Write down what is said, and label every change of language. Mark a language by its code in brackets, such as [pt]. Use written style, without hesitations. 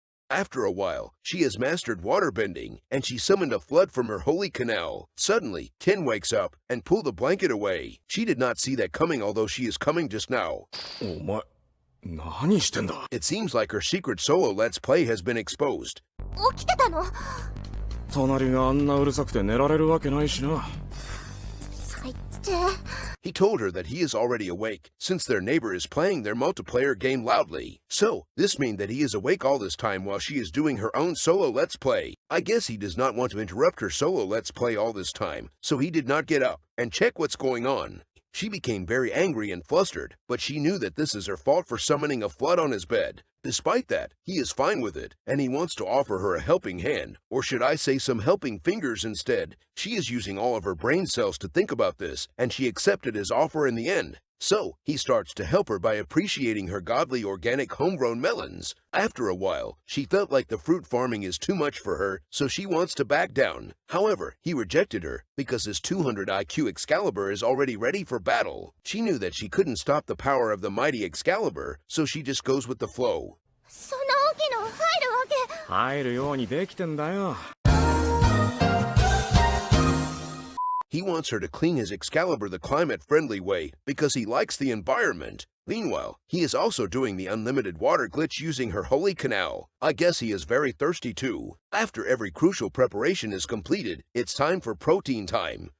[en] After a while, she has mastered water bending, and she summoned a flood from her holy canal. Suddenly, Ken wakes up and pulled the blanket away. She did not see that coming, although she is coming just now. [ja] お前、何してんだ [en] It seems like her secret solo Let's Play has been exposed. [ja] 起きてたの？隣があんなうるさくて寝られるわけないしな。最低。 [en] He told her that he is already awake, since their neighbor is playing their multiplayer game loudly. So, this means that he is awake all this time while she is doing her own solo Let's Play. I guess he does not want to interrupt her solo Let's Play all this time, so he did not get up and check what's going on. She became very angry and flustered, but she knew that this is her fault for summoning a flood on his bed. Despite that, he is fine with it, and he wants to offer her a helping hand, or should I say some helping fingers instead. She is using all of her brain cells to think about this, and she accepted his offer in the end. So, he starts to help her by appreciating her godly organic homegrown melons. After a while, she felt like the fruit farming is too much for her, so she wants to back down. However, he rejected her because his 200 IQ Excalibur is already ready for battle. She knew that she couldn't stop the power of the mighty Excalibur, so she just goes with the flow. [ja] そんな大きいの入るわけ？入るようにできてんだよ。 [en] He wants her to clean his Excalibur the climate-friendly way because he likes the environment. Meanwhile, he is also doing the unlimited water glitch using her holy canal. I guess he is very thirsty too. After every crucial preparation is completed, it's time for protein time.